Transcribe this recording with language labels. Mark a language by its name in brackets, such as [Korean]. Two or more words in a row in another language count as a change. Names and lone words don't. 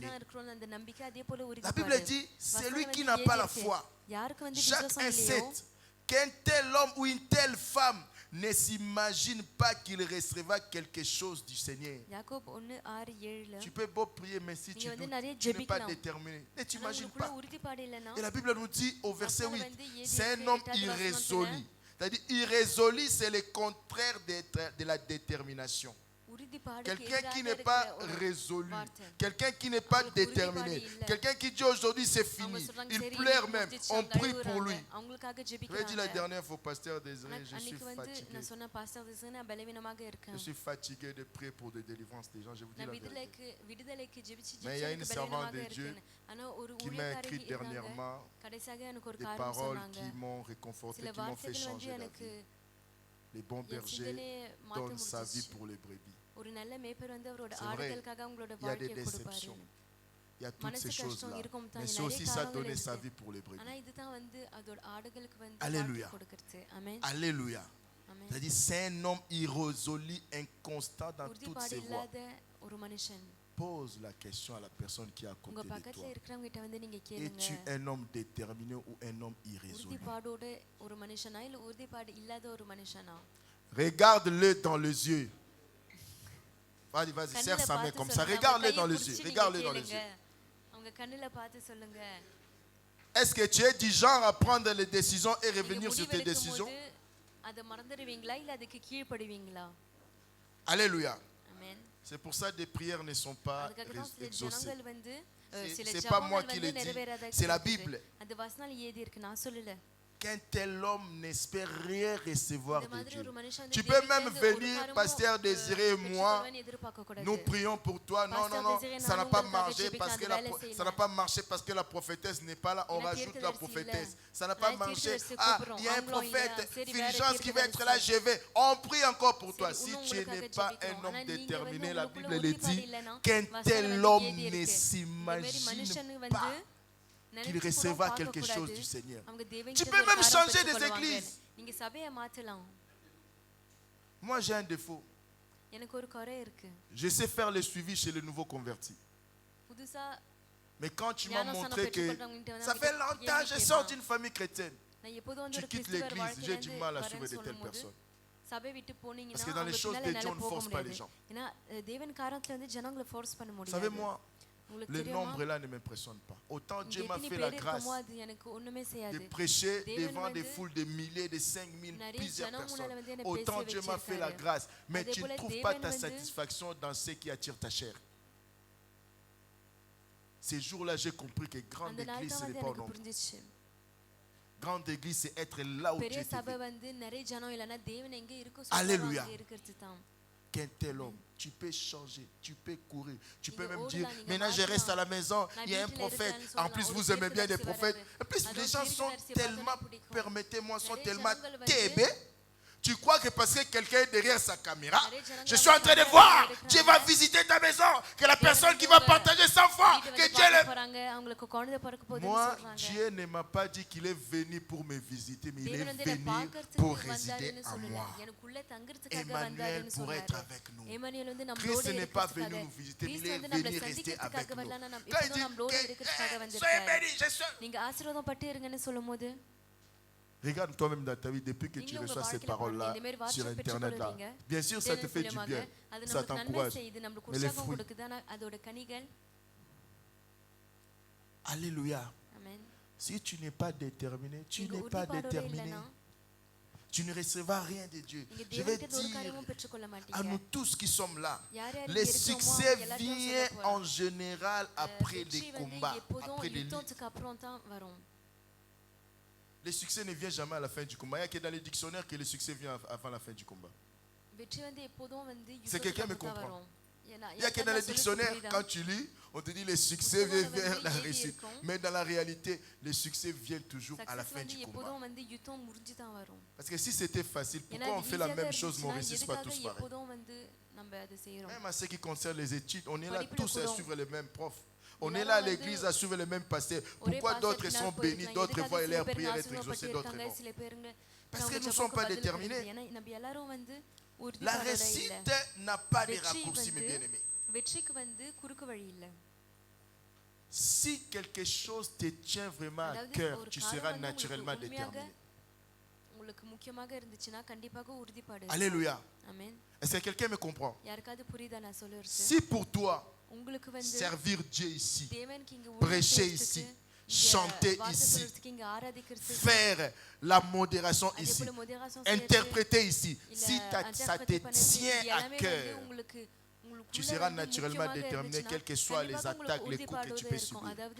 [French] La Bible dit, c'est lui qui n'a pas la foi. Jacques 1:7, qu'un tel homme ou une telle femme ne s'imagine pas qu'il recevra quelque chose du Seigneur. [Tamil] யாக்கோப் 1:6-7 [French] Tu peux beau prier, mais si tu n'es pas déterminé, ne t'imagines pas. [Tamil] உறுதிப்பாடு இல்லைன்னா [French] Et la Bible nous dit au verset 8, [Tamil] வந்து [French] c'est un homme irrésolu. C'est-à-dire, irrésolu, c'est le contraire de la détermination. Quelqu'un qui n'est pas résolu, quelqu'un qui n'est pas déterminé, quelqu'un qui dit aujourd'hui c'est fini, il pleure même, on prie pour lui. Je dit la dernière fois au pasteur Désiré, je suis fatigué. Je suis fatigué de prier pour des délivrances des gens, je vous dis la vérité. Mais il y a une servante de Dieu qui m'a écrit dernièrement des paroles qui m'ont réconforté, qui m'ont fait changer la vie. Les bons bergers donnent sa vie pour les brebis. [Tamil] ஒரு நல்ல மேய்ப்பர் வந்து அவரோட [French] C'est vrai, [Tamil] ஆடுகளுக்காக அவங்களோட [French] il y a des [Tamil] வாழ்க்கையை கொடுப்பாரு. [French] déceptions. Il y a toutes ces [Tamil] மனசு [French] choses-là. [Tamil] கஷ்டம் இருக்கும் தான், [French] Mais c'est [Tamil] நிறைய [French] aussi ça [Tamil] காரணங்கள் [French] donner sa [Tamil] இருக்கு. [French] vie pour les brebis. [Tamil] ஆனா இதுதான் வந்து அதோட ஆடுகளுக்கு வந்து [French] Alléluia. [Tamil] வாழ்க்கை கொடுக்கிறது. ஆமென். [French] Alléluia. [Tamil] ஆமென். [French] C'est-à-dire, c'est un homme irrésolu, inconstant dans toutes [Tamil] உறுதிப்பாடு [French] ses voies. [Tamil] இல்லாத ஒரு மனுஷன். [French] Pose la question à la personne qui est à [Tamil] உங்க [French] côté de [Tamil] பக்கத்துல [French] toi. [Tamil] இருக்கிறவங்க கிட்ட வந்து நீங்க கேளுங்க. [French] Es-tu un homme déterminé ou un homme irrésolu? [Tamil] உறுதிப்பாடோட ஒரு மனுஷனா இல்ல உறுதிப்பாடு இல்லாத ஒரு மனுஷனா? [French] Regarde-le dans les yeux. Vas-y, vas-y, serre [Tamil] கண்ணுல [French] sa main [Tamil] பார்த்து [French] comme ça. [Tamil] சொல்லுங்க. [French] Regarde-le [Tamil] அவங்க [French] dans [Tamil] கையை [French] les yeux. [Tamil] பிடிச்சு நீங்க [French] Regarde-le dans les [Tamil] கேளுங்க. [French] yeux. [Tamil] அவங்க கண்ணுல பார்த்து சொல்லுங்க. [French] Est-ce que tu es du genre à prendre les décisions et [Tamil] நீங்க [French] revenir sur tes [Tamil] முடிவெடுக்கும் [French] décisions? [Tamil] போது அதை மறந்துடுவீங்களா இல்ல அதுக்கு கீழ்ப்படுவீங்களா? [French] Alléluia. [Tamil] ஆமென். [French] C'est pour ça que des prières ne sont pas [Tamil] அதுக்காக தான் சில [French] exaucées. [Tamil] ஜனங்கள் வந்து சில [French] C'est pas moi [Tamil] ஜெபங்கள் [French] qui [Tamil] வந்து [French] le dis, [Tamil] நிறைவேறாத [French] c'est la [Tamil] இருக்குது. [French] Bible. [Tamil] அது வசனம் எழுதி இருக்கு, நான் சொல்லல. [French] Qu'un tel homme n'espère rien recevoir [Tamil] இந்த [French] de [Tamil] மாதிரி [French] Dieu. [Tamil] ஒரு மனுஷன் வந்து [French] Tu peux [Tamil] தேவனிடமிருந்து [French] même [Tamil] ஒரு [French] venir, [Tamil] காரியமும், [French] pasteur Désiré et moi, [Tamil] பெற்றுக்கொள்வேன்னு எதிர்பார்க்கக்கூடாது. [French] nous prions pour toi. Non, non, Pasteur non, Désiré, ça n'a [Tamil] நானும் [French] pas [Tamil] உங்களுக்காக [French] marché parce que [Tamil] ஜெபிக்கலாம், அது வேலை [French] ça n'a pas marché parce que la prophétesse n'est pas là. On [Tamil] ஏன்னா [French] rajoute la [Tamil] தீர்க்கதரிசி [French] prophétesse. [Tamil] இல்ல. [French] Ça n'a pas [Tamil] அதனால [French] marché. [Tamil] தீர்க்கதரிசி [French] Ah, [Tamil] கூப்பிடுறோம். [French] il y a un [Tamil] அவங்களும் இல்ல. [French] prophète, [Tamil] சரி, வேற [French] Fulgence qui va être là, [Tamil] தீர்க்கதரிசி. [French] je vais. On prie encore pour toi. [Tamil] சரி, [French] Si [Tamil] இன்னும் [French] tu [Tamil] உங்களுக்காக [French] n'es pas un [Tamil] ஜெபிக்கிறோம். [French] homme [Tamil] ஆனா நீங்க [French] déterminé, [Tamil] வந்து [French] la [Tamil] உங்களுக்குள்ள [French] Bible le [Tamil] உறுதிப்பாடு [French] dit, [Tamil] இல்லைன்னா, [French] qu'un [Tamil] வசனம் [French] tel [Tamil] வந்து [French] homme [Tamil] எழுதி [French] ne [Tamil] இருக்கு. இந்த மாதிரி [French] s'imagine [Tamil] மனுஷனுங்க [French] pas [Tamil] வந்து [French] qu'il [Tamil] நினைச்சு கூட [French] recevra quelque [Tamil] பார்க்கக்கூடாது. [French] chose du Seigneur. [Tamil] அவங்க தேவன் [French] Tu [Tamil] கிட்ட [French] peux [Tamil] ஒரு [French] même [Tamil] காரியம் [French] changer des [Tamil] பெற்றுக்கொள்வாங்க. [French] églises. [Tamil] நீங்க சபையை மாத்தலாம். [French] Moi, j'ai un défaut. [Tamil] எனக்கு ஒரு குறை இருக்கு. [French] Je sais faire le suivi chez les nouveaux convertis. [Tamil] புதுசா [French] Mais quand tu m'as [Tamil] ஞானஸ்நானம் [French] montré que [Tamil] பெற்றுக்கொண்டவங்ககிட்ட வந்து [French] ça [Tamil] அவங்க [French] fait longtemps que je sors d'une famille chrétienne, [Tamil] நான் எப்போதும் வந்து [French] tu [Tamil] ஒரு [French] quittes [Tamil] கிறிஸ்தவர் [French] l'église, j'ai du [Tamil] வாழ்க்கையில [French] mal à [Tamil] வரேன்னு [French] suivre de telles [Tamil] சொல்லும்போது [French] personnes. [Tamil] சபை விட்டு போனீங்கன்னா [French] Parce que dans les [Tamil] அவங்க [French] choses [Tamil] பின்னால [French] de Dieu, on [Tamil] என்னால [French] ne [Tamil] போக [French] force pas les [Tamil] முடியாது. [French] gens. [Tamil] ஏன்னா தேவன் காரியத்துல வந்து ஜனங்களை ஃபோர்ஸ் பண்ண [French] Vous [Tamil] முடியாது. [French] savez, moi, [Tamil] உங்களுக்கு [French] le [Tamil] தெரியுமா? [French] nombre là ne m'impressionne pas. Autant [Tamil] இங்க [French] Dieu m'a [Tamil] எத்தனை [French] fait la [Tamil] பேர் [French] grâce [Tamil] இருக்குமோ அது எனக்கு ஒண்ணுமே [French] de [Tamil] செய்யாது. [French] prêcher [Tamil] தேவன் [French] devant des [Tamil] வந்து [French] foules de milliers, de 5000, [Tamil] நிறைய [French] plusieurs [Tamil] ஜனம் முன்னால [French] personnes. [Tamil] வந்து என்னை [French] Autant [Tamil] பேச [French] Dieu m'a fait la [Tamil] வச்சிருக்காரு. [French] grâce. Mais [Tamil] அதே [French] tu ne [Tamil] போல [French] trouves pas [Tamil] தேவன் [French] ta [Tamil] வந்து [French] satisfaction dans ce qui attire ta chair. Ces jours-là, j'ai compris que grande [Tamil] அந்த நாள் [French] église, [Tamil] தான் [French] ce n'est [Tamil] வந்து [French] pas au [Tamil] எனக்கு [French] nombre. [Tamil] புரிஞ்சிச்சு. [French] Grande église, c'est être là où Dieu [Tamil] பெரிய [French] te [Tamil] சபை [French] veut. [Tamil] வந்து நிறைய ஜனம் இல்லைன்னா தேவன் எங்க இருக்கோ [French] Alléluia. [Tamil] அங்க இருக்கிறது தான். [French] Qu'un tel homme, tu peux changer, tu peux courir, tu peux [Tamil] நீங்க [French] même [Tamil] ஓடலாம், [French] dire, [Tamil] நீங்க [French] maintenant je reste à la maison, [Tamil] நான் [French] il y a un [Tamil] வீட்டில [French] prophète, [Tamil] இருக்கேன்னு [French] en plus [Tamil] சொல்லலாம். [French] vous [Tamil] ஒரு [French] aimez bien les [Tamil] தீர்க்கதரிசி [French] prophètes, [Tamil] வராரு. [French] en plus [Tamil] அது [French] les [Tamil] ஒரு [French] gens sont [Tamil] தீர்க்கதரிசி [French] tellement, [Tamil] பார்த்தா பிடிக்கும். [French] permettez-moi, sont [Tamil] நிறைய [French] tellement [Tamil] ஜனங்கள் வந்து [French] tébés. Tu crois que parce que quelqu'un est derrière sa caméra, [Tamil] நிறைய ஜனங்கள் [French] je suis en train de [Tamil] வந்து [French] voir, [Tamil] இருக்கிறாங்க. [French] Dieu va visiter ta maison, que la personne qui va partager 100 fois, [Tamil] வீட்டு [French] que [Tamil] வந்து [French] Dieu [Tamil] பார்க்க [French] le... [Tamil] போறாங்க, அவங்களுக்கு குழந்தை பிறக்க போகுதுன்னு [French] Moi, [Tamil] சொல்றாங்க. [French] Dieu ne m'a pas dit qu'il est venu pour me visiter, mais il [Tamil] தேவன் [French] est [Tamil] வந்து என்னை [French] venu [Tamil] பார்க்கறதுக்கு [French] pour résider [Tamil] வந்தாருன்னு [French] en [Tamil] சொல்லல. [French] moi. [Tamil] எனக்குள்ள தங்கறதுக்காக [French] Emmanuel [Tamil] வந்தாருன்னு [French] pour être [Tamil] சொன்னாரு. [French] avec nous. [Tamil] எமனுவேல் வந்து நம்மளோட [French] Christ n'est pas [Tamil] இருக்கிறதுக்காக. [French] venu nous visiter, mais il [Tamil] கிறிஸ்து [French] est [Tamil] வந்து நம்மளை [French] venu rester avec [Tamil] சந்திக்கிறதுக்காக [French] nous. [Tamil] வரலன்னா நம்ம [French] Quand il [Tamil] இப்போதும் நம்மளோட [French] dit, [Tamil] இருக்கிறதுக்காக [French] soyez [Tamil] வந்திருக்காரு. [French] bénis, je suis... [Tamil] நீங்க ஆசீர்வாதம் பட்டு இருங்கன்னு சொல்லும்போது [French] Regarde toi-même dans ta vie, depuis que tu [Tamil] நீங்களும் உங்க [French] reçois ces [Tamil] வாழ்க்கையில [French] paroles-là [Tamil] இந்த மாதிரி [French] sur [Tamil] வார்த்தை [French] Internet, là, [Tamil] பெற்றுக்கொள்வீங்க. [French] bien sûr, ça te [Tamil] தேவன் [French] fait du [Tamil] மூலமாக [French] bien, [Tamil] அது [French] ça [Tamil] நமக்கு நன்மை [French] t'encourage. [Tamil] செய்யுது, நம்மளுக்கு [French] Mais les [Tamil] உற்சாகம் [French] fruits, [Tamil] கொடுக்குது. ஆனா அதோட கனிகள் [French] alléluia. [Tamil] ஆமென். [French] Si tu n'es pas déterminé, tu [Tamil] நீங்க [French] n'es pas [Tamil] உறுதிப்பாடோட [French] déterminé, [Tamil] இல்லைன்னா [French] tu ne recevras rien de Dieu. [Tamil] நீங்க [French] Je vais [Tamil] தேவனுக்கு ஒரு [French] dire [Tamil] காரியமும் பெற்றுக்கொள்ள [French] à [Tamil] மாட்டீங்க. [French] nous tous qui sommes là, [Tamil] யார் யார் [French] les [Tamil] இங்க இருக்கிறோமோ [French] succès [Tamil] அவங்க எல்லாத்தையும் [French] viennent [Tamil] சொல்ல போறேன். [French] en général après [Tamil] வெற்றி [French] les [Tamil] வந்து [French] combats, [Tamil] எப்போதும் [French] après les luttes. [Tamil] யுத்தத்துக்கு அப்புறம் தான் வரும். [French] Le succès ne vient jamais à la fin du combat. Il n'y a que dans les dictionnaires que le succès vient avant la fin du combat. [Tamil] வெற்றி வந்து எப்போதும் வந்து [French] C'est quelqu'un me [Tamil] யுத்தத்துக்கு அப்புறம் தான் [French] comprend. [Tamil] வரும். ஏன்னா [French] Il n'y a que dans les dictionnaires, quand tu lis, on te dit le succès vient vers la réussite. Mais dans la réalité, le succès vient toujours à la [Tamil] சக்சஸ் [French] fin [Tamil] வந்து [French] du combat. [Tamil] எப்போதும் வந்து யுத்தம் முடிஞ்சு தான் வரும். [French] Parce que si c'était facile, [Tamil] ஏன்னா [French] pourquoi on [Tamil] இது [French] fait la [Tamil] ஈஸியாக [French] même chose, mais on ne [Tamil] இருந்துச்சுன்னா [French] réussit pas [Tamil] எதுக்காக [French] tous pareil? [Tamil] எப்போதும் வந்து நம்ம அதை செய்யறோம். [French] Même en ce qui concerne les études, on est là [Tamil] படிப்புல [French] tous à [Tamil] கூட [French] suivre les mêmes profs. On [Tamil] எல்லாரும் [French] est là à [Tamil] வந்து [French] l'église à suivre les mêmes pasteurs. [Tamil] ஒரே [French] Pourquoi [Tamil] pastor [French] d'autres sont [Tamil] பின்னாடி [French] bénis, [Tamil] போயிருக்கலாம். [French] d'autres [Tamil] எதுக்காக [French] voient [Tamil] சில [French] leurs [Tamil] பேர் [French] prières être [Tamil] ஆசீர்வாதப்பட்டு [French] exaucées, d'autres [Tamil] இருக்காங்க, [French] non. [Tamil] சில பேருங்க [French] Parce [Tamil] அவங்க [French] que nous ne [Tamil] ஜெபத்துக்கு [French] sommes pas [Tamil] பதில் [French] déterminés. [Tamil] கிடைக்குது. ஏன்னா நம்ம எல்லாரும் வந்து [French] La [Tamil] உறுதிப்பாடோட இல்ல. [French] réussite n'a pas de [Tamil] வெற்றி [French] raccourcis, mes [Tamil] வந்து [French] bien-aimés. [Tamil] வெற்றிக்கு வந்து குறுக்கு வழி இல்ல. [French] Si quelque chose te tient vraiment à [Tamil] அதாவது [French] cœur, [Tamil] ஒரு [French] tu [Tamil] காரியம் [French] seras [Tamil] வந்து [French] naturellement [Tamil] உங்களுக்கு உண்மையாக [French] déterminé. [Tamil] உங்களை உங்களுக்கு முக்கியமாக இருந்துச்சுன்னா கண்டிப்பாக உறுதிப்பாடு. [French] Alléluia. [Tamil] ஆமென். [French] Est-ce que quelqu'un me comprend? [Tamil] யாருக்காவது புரியுதா நான் சொல்றது? [French] Si pour toi, [Tamil] உங்களுக்கு வந்து [French] servir Dieu ici, [Tamil] தேவனுக்கு இங்க [French] prêcher ici, chanter ici, faire la modération ici, interpréter ici, si ça te tient à cœur, tu seras naturellement déterminé, quelles que soient les attaques, les coups que tu peux subir.